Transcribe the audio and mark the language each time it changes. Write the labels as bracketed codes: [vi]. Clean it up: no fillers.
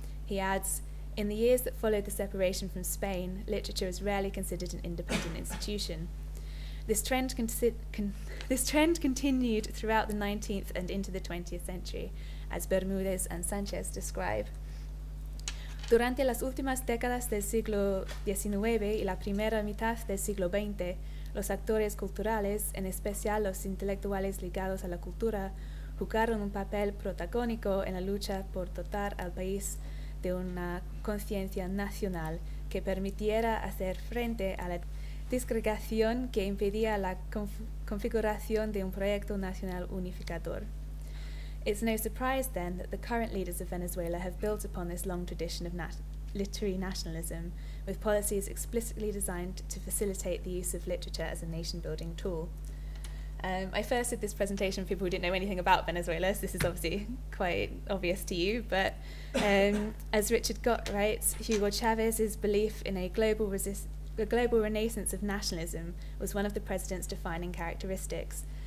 [en] He adds, in the years that followed the separation from Spain, literature was rarely considered an independent institution. This trend continued throughout the 19th and into the 20th century, as Bermúdez and Sánchez describe. [es] Durante las últimas décadas del siglo XIX y la primera mitad del siglo XX, los actores culturales, en especial los intelectuales ligados a la cultura, jugaron un papel protagónico en la lucha por dotar al país de una conciencia nacional que permitiera hacer frente a la disgregación que impedía la configuración de un proyecto nacional unificador. [en] It's no surprise, then, that the current leaders of Venezuela have built upon this long tradition of literary nationalism, with policies explicitly designed to facilitate the use of literature as a nation-building tool. I first did this presentation for people who didn't know anything about Venezuela, so this is obviously quite obvious to you, but as Richard Gott writes, Hugo Chávez's belief in a global renaissance of nationalism was one of the president's defining characteristics.